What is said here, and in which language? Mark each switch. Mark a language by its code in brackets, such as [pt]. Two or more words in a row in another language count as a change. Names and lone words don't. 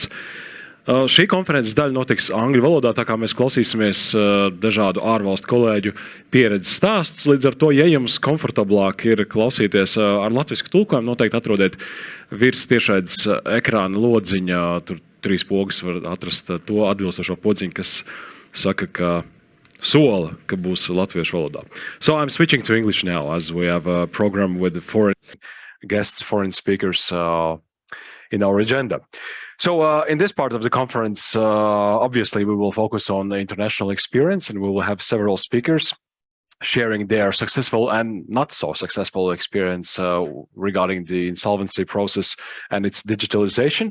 [lv] Šī konferences daļa notiks angļu valodā, tā kā mēs klausīsimies dažādu ārvalstu kolēģu pieredzes stāstus. Līdz ar to, ja jums komfortablāk ir klausīties ar latvisku tulkojumu, noteikti atrodiet virs tiešraides ekrāna lodziņā. Tur 3 pogas var atrast to atbilstošo podziņu, kas saka, ka sola, ka būs latviešu valodā. [en] So I'm switching to English now, as we have a program with foreign guests, foreign speakers in our agenda. So in this part of the conference, obviously we will focus on the international experience, and we will have several speakers sharing their successful and not so successful experience regarding the insolvency process and its digitalization.